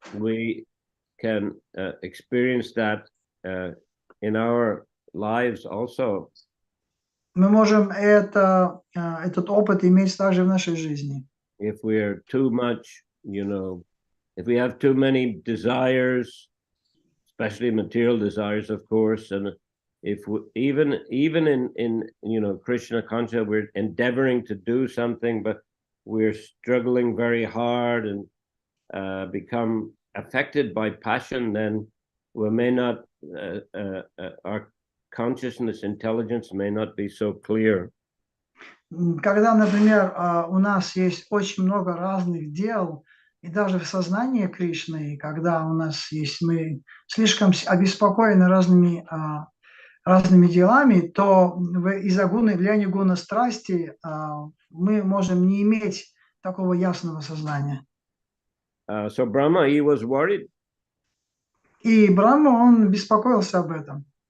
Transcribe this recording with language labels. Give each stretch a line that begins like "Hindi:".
English: We can experience that in our lives also.
Russian: Мы можем этот опыт иметь также в нашей жизни.
English: If we are too much, you know, if we have too many desires, especially material desires, of course, and if we, even in you know, Krishna consciousness, we're endeavoring to do something, but we're struggling very hard and become affected by passion, then we may not, our consciousness, intelligence may not be so clear.
Russian: Когда, например, у нас есть очень много разных дел, и даже в сознании Кришны, когда у нас есть, мы слишком обеспокоены разными делами, то из-за влияния гуна страсти мы можем не иметь такого ясного сознания.
English: So Brahma, he was worried.
Russian: И Брахма, он беспокоился об этом.